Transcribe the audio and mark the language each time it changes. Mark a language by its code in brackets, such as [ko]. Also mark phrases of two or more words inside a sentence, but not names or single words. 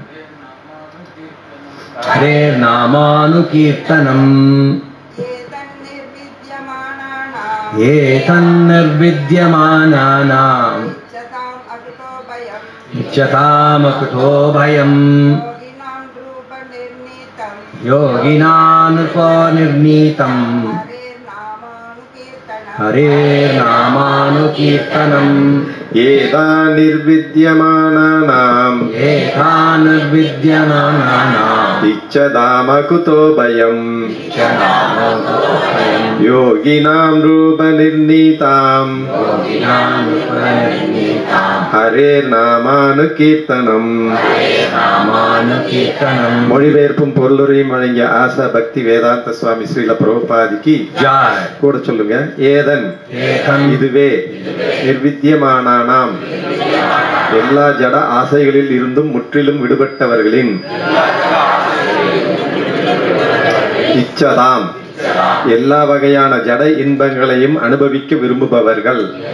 [sa] हरेर् नामानुकीर्तनम् एतन् निर्विद्यमानानाम् इच्छताम् अकुतो भयम् योगिनाम् निर्पनिर्णीतम् हरेर् नामानुकीर्तनम् एतान् निर्विद्यमानानाम् एतान् निर्विद्यमानानाम् इच्छदाम कुतो भयं योगिनां रूपनिर्णीतां हरेर्नामानुकीर्तनं [ta] மொழிபெயர்ப்பும் பொருளுரையும் வழங்கிய ஆசா பக்தி வேதாந்த சுவாமி ஸ்ரீல பிரபுபாதிக்கு கூட சொல்லுங்க. ஏதன் இதுவே நிர்வித்தியமானாம் எல்லா ஜட ஆசைகளில் இருந்தும் முற்றிலும் விடுபட்டவர்களின் இச்சதாம் எல்லா வகையான ஜட இன்பங்களையும் அனுபவிக்க விரும்புபவர்கள்